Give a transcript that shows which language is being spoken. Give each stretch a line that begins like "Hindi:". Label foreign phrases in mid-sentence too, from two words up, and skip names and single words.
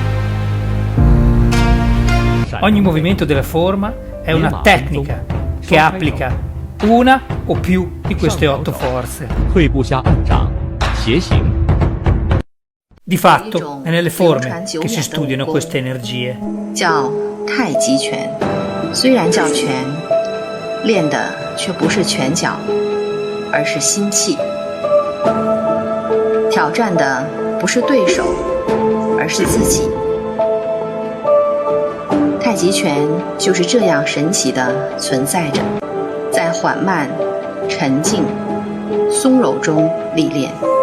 Italian: Ogni movimento della forma è una tecnica che applica una o più di queste 8 forze. Di fatto è nelle forme che si studiano queste energie.
Chinese: 叫太极拳，虽然叫拳，练的却不是拳脚，而是心气。挑战的不是对手，而是自己。太极拳就是这样神奇地存在着，在缓慢、沉静、松柔中历练。